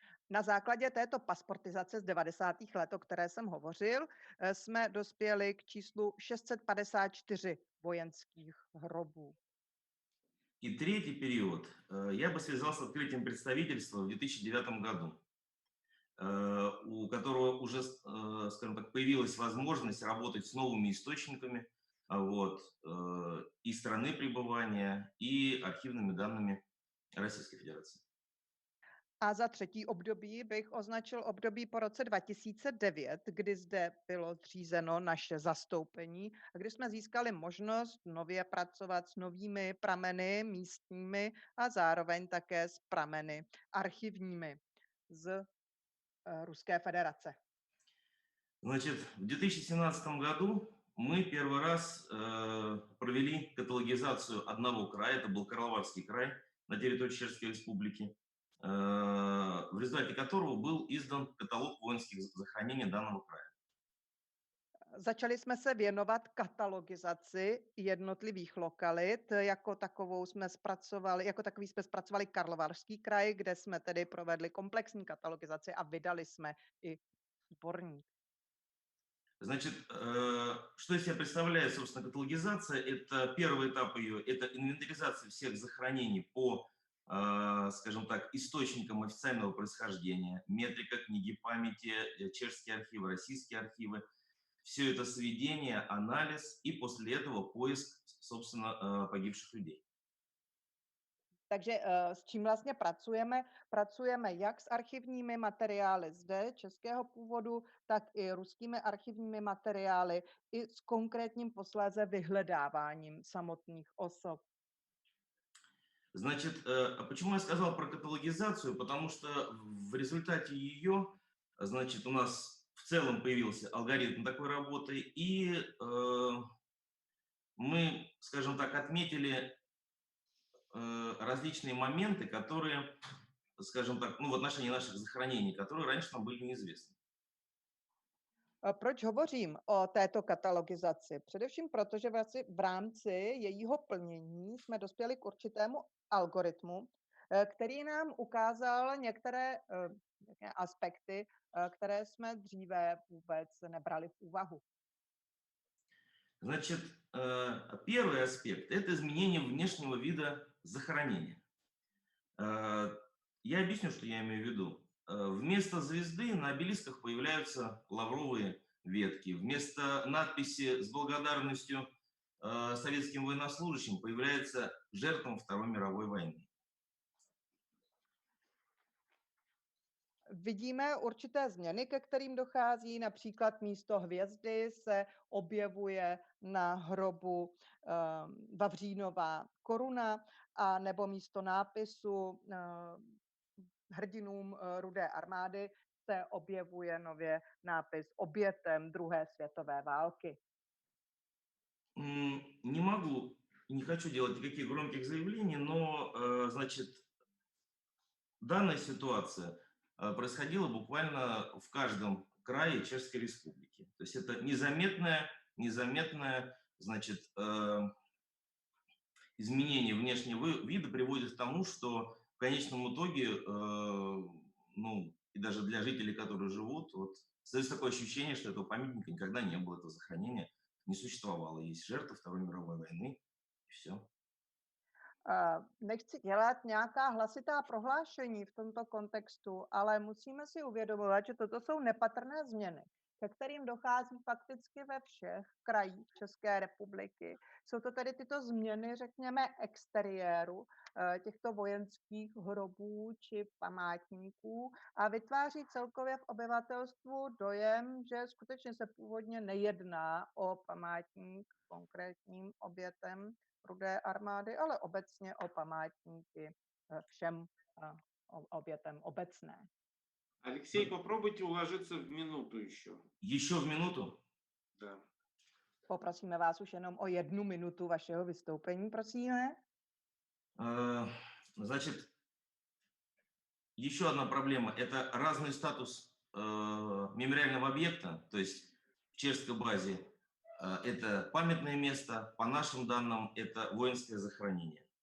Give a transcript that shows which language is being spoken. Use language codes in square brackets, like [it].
[cs] Na základě této pasportizace z 90. let, o které jsem hovořil, jsme dospěli k číslu 654 vojenských hrobů. [ru] И третий период я бы связал с открытием представительства в 2009 году, у которого уже, скажем так, появилась возможность работать с новыми источниками, вот, и страны пребывания, и архивными данными Российской Федерации. [cs] A za třetí období bych označil období po roce 2009, kdy zde bylo zřízeno naše zastoupení a kdy jsme získali možnost nově pracovat s novými prameny místními a zároveň také s prameny archivními z Ruské federace. [ru] Значит, в 2017 году мы первый раз провели каталогизацию одного края, это был Карловарский край на территории Чешской Республики, в результате которого был издан каталог воинских захоронений данного края. [cs] Začali jsme se věnovat katalogizaci jednotlivých lokalit. Jako takový jsme zpracovali Karlovarský kraj, kde jsme tedy provedli komplexní katalogizaci a vydali jsme i sborník. [ru] Значит, что из себя представляет, собственно, каталогизация? Это первый этап ее, это инвентаризация всех захоронений по, скажем так, источникам официального происхождения, метрика, книги памяти, чешские архивы, российские архивы. Все это сведение, анализ и после этого поиск, собственно, погибших людей. [cs] Takže s čím vlastně pracujeme? Pracujeme jak s archivními materiály zde českého původu, tak i ruskými archivními materiály, i s konkrétním posléze vyhledáváním samotných osob. [ru] Значит, почему я сказал про каталогизацию? Потому что в результате ее, значит, у нас в целом появился алгоритм такой работы, и мы, скажем так, отметили различные моменты, которые, скажем так, ну, в отношении наших захоронений, которые раньше нам были неизвестны. [cs] Proč hovořím o této katalogizaci? Především proto, že vlastně v rámci jejího plnění jsme dospěli k určitému algoritmu, který nám ukázal některé aspekty, které jsme dříve vůbec nebrali v úvahu. [ru] Значит, первый аспект – это изменение внешнего вида захоронения. Я объясню, что я имею в виду. Вместо звезды на обелисках появляются лавровые ветки. Вместо надписи с благодарностью советским военнослужащим появляется жертвам Второй мировой войны. [cs] Vidíme určité změny, ke kterým dochází. Například místo hvězdy se objevuje na hrobu Vavřínová koruna, a nebo místo nápisu hrdinům Rudé armády se objevuje nově nápis obětem druhé světové války. [ru] Не могу и не хочу делать никаких громких заявлений, но, значит, данная ситуация происходило буквально в каждом крае Чешской Республики. То есть это незаметное, значит, изменение внешнего вида приводит к тому, что в конечном итоге, ну, и даже для жителей, которые живут, вот, создается такое ощущение, что этого памятника никогда не было, этого захоронения не существовало. Есть жертвы Второй мировой войны, и все. [cs] Nechci dělat nějaká hlasitá prohlášení v tomto kontextu, ale musíme si uvědomovat, že toto jsou nepatrné změny, ke kterým dochází fakticky ve všech krajích České republiky. Jsou to tedy tyto změny, řekněme, exteriéru těchto vojenských hrobů či památníků a vytváří celkově v obyvatelstvu dojem, že skutečně se původně nejedná o památník konkrétním obětem Rudé armády, ale obecně o památníky všem obětem obecné. [ru] Алексей, попробуйте уложиться в минуту еще. Еще в минуту? Да. [cs] Poprosíme vás už jenom o 1 minutu vašeho vystoupení, prosíme. [ru] Значит, еще одна проблема – это разный статус мемориального объекта, то есть в чешской базе это памятное место, по нашим данным это воинское захоронение.